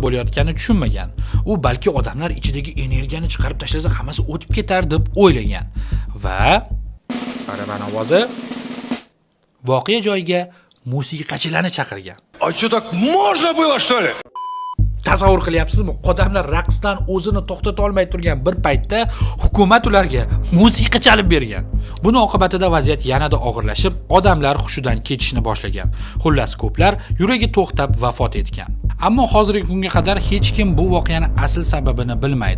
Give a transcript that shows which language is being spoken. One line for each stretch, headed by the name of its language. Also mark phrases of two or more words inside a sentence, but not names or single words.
Uzbek: bo'layotganini tushunmagan. U balki odamlar ichidagi energiyani chiqarib tashlasa hammasi o'tib ketar deb o'ylagan va baraban ovozi voqea joyiga musiqachilarni chaqirgan.
Russian: А что, так можно было, что ли?
Uzbek: Tasavvur qilyapsizmi? Odamlar raqsdan o'zini to'xtata olmay turgan bir paytda hukumat ularga musiqa chalib bergan. Buning oqibatida vaziyat yanada og'irlashib, odamlar hushidan ketishni boshlagan. Xullas, ko'plar yuragi to'xtab vafot etgan. Ammo hozirgi kunga qadar hech kim bu voqeaning asl sababini bilmaydi.